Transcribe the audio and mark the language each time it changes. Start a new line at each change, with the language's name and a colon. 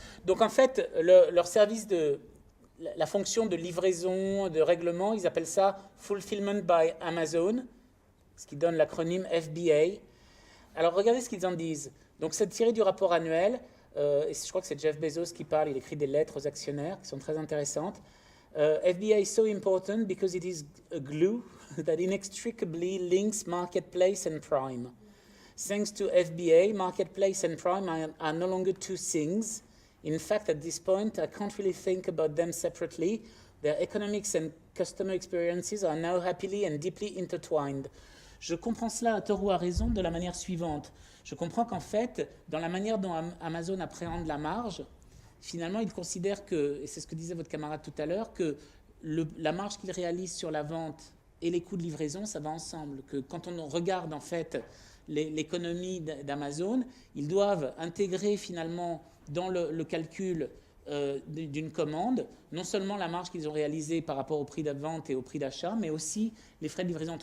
French: Donc, en fait, leur service la fonction de livraison, de règlement, ils appellent ça Fulfillment by Amazon, ce qui donne l'acronyme FBA. Alors, regardez ce qu'ils en disent. Donc, c'est tiré du rapport annuel, et je crois que c'est Jeff Bezos qui parle, il écrit des lettres aux actionnaires qui sont très intéressantes.
English: FBA is so important because it is a glue that inextricably links marketplace and prime. Thanks to FBA, marketplace and prime are no longer two things. In fact, at this point, I can't really think about them separately. Their economics and customer experiences are now happily and deeply intertwined.
French: Je comprends cela à tort ou à raison de la manière suivante. Je comprends qu'en fait, dans la manière dont Amazon appréhende la marge, finalement, il considère que, et c'est ce que disait votre camarade tout à l'heure, que la marge qu'il réalise sur la vente et les coûts de livraison, ça va ensemble. Que quand on regarde en fait l'économie d'Amazon, ils doivent intégrer finalement dans le calcul d'une commande, non seulement la marge qu'ils ont réalisée par rapport au prix de vente et au prix d'achat, mais aussi les frais de livraison.